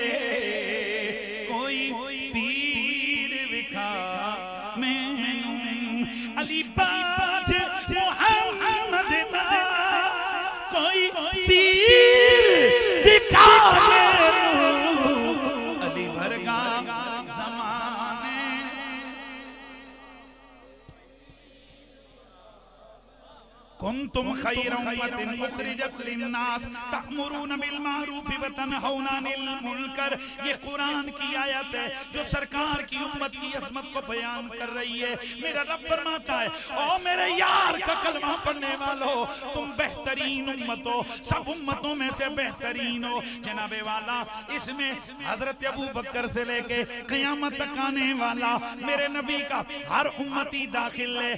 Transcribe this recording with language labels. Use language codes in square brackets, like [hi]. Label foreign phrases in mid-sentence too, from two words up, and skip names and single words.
[pa] کوئی پیر وکھا مینوں، علی باج محمد دا کوئی پیر دکھا علی ورگا زمانے. [ar] كنتم خير أمة أخرجت للناس تأمرون بالمعروف وتنهون عن المنكر. [ur] یہ قرآن کی آیت ہے جو سرکار کی امت کی عظمت کو بیان کر رہی ہے. میرا رب فرماتا ہے، او میرے یار کا کلمہ پڑھنے والو، تم بہترین امت ہو، سب امتوں میں سے بہترین ہو. جناب والا، اس میں حضرت ابو بکر سے لیکے قیامت تک آنے والا میرے نبی کا ہر امتی داخل ہے.